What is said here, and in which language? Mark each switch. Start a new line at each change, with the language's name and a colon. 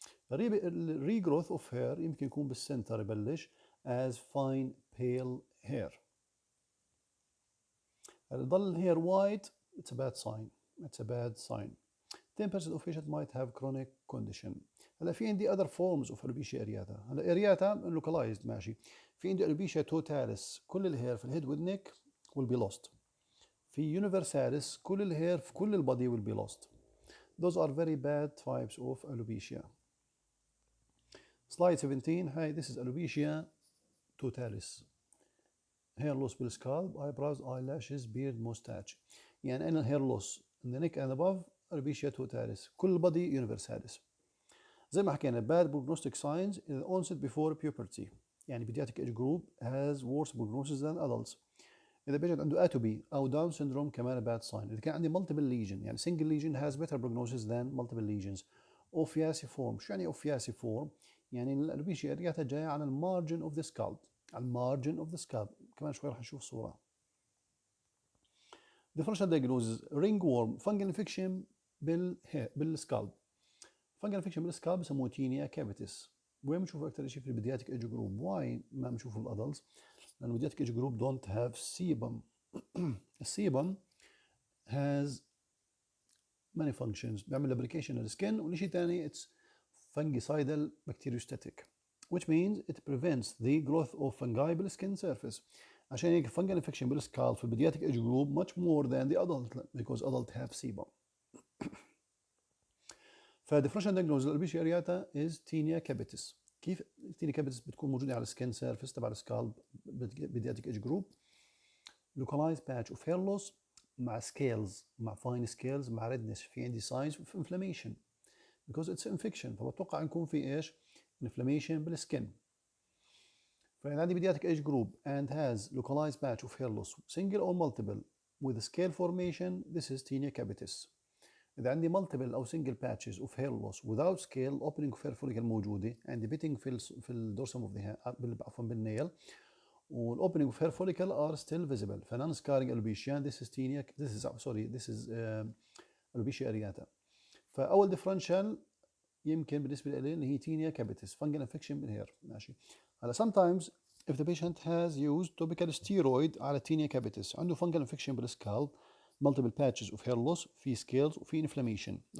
English: regrowth of hair
Arabic: يمكن يكون بالسنتر يبلش
English: as fine pale hair. ضل hair white, it's a bad sign. It's a bad sign. 10% of patients might have chronic condition. هلا في عندي other forms of alopecia areata. هلا areata localized ماشي.
Arabic: في عندي alopecia totalis كل الهير في الهيد والنك
English: will be lost.
Arabic: في universalis كل الهير في كل البادي
English: will be lost. Those are very bad types of alopecia. Slide 17. Hi, this is alopecia totalis. Hair loss بالscalp, eyebrows, eyelashes, beard, mustache.
Arabic: يعني أنا
English: hair loss in the neck and above alopecia totalis. كل body universalis.
Arabic: زي ما حكينا
English: bad prognostic signs in the onset before puberty. يعني pediatric age group has worse prognosis than adults. إذا patient عنده atopy أو Down syndrome كمان bad sign. إذا كان عندي multiple lesion يعني single lesion has better prognosis than multiple lesions. Ophiaciform.
Arabic: شو يعني ophiaciform؟ يعني الألوبيشيا areata جاية على المارجن
English: of the scalp.
Arabic: على المارجن
English: of the scalp.
Arabic: كمان شوي راح نشوف صورة.
English: Differential diagnosis. Ringworm. Fungal infection بالسكالب.
Arabic: Fungal infection بالسكالب بسموه تينيا كابيتس. وين بنشوفه أكثر شيء في البيدياتيك ايج جروب؟ واي ما بنشوفه بالادلتس؟ لأن البيدياتيك ايج جروب
English: don't have sebum.
Arabic: السيبم has many functions.
English: بيعمل lubrication للسكن
Arabic: والشيء الثاني
English: it's fungicidal bacteriostatic, which means it prevents the growth of fungi بالskin surface.
Arabic: عشان هيك
English: fungal infection بالسكالب في البيدياتيك age group much more than the adult because adult have sebum. فديفرنشال diagnosis للألوبيشيا areata is tinea capitis.
Arabic: كيف
English: tinea capitis
Arabic: بتكون موجودة على السكن surface تبع السكالب بيدياتيك age group.
English: localized patch of hair loss مع scales مع fine scales مع redness. في عندي signs of inflammation because it's infection.
Arabic: فبتوقع يكون في ايش؟ inflammation بالسكن.
English: فإذا عندي pediatric age group and has localized patch of hair loss single or multiple with scale formation, this is tinea capitis. إذا عندي multiple أو single patches of hair loss without scale opening of hair follicle موجودة عندي pitting في الدورسم of the hair
Arabic: عفوا بالنيل والاوبننج
English: of hair follicle are still visible. فنون scarring alopecia this is tinea this is alopecia areata.
Arabic: فأول differential يمكن بالنسبة لي اللي هي
English: tinea capitis fungal infection
Arabic: بالهير ماشي.
English: هلا sometimes if the patient has used topical steroid على tinea capitis
Arabic: عنده fungal infection بالسكالب
English: multiple patches of hair loss في scales وفي inflammation.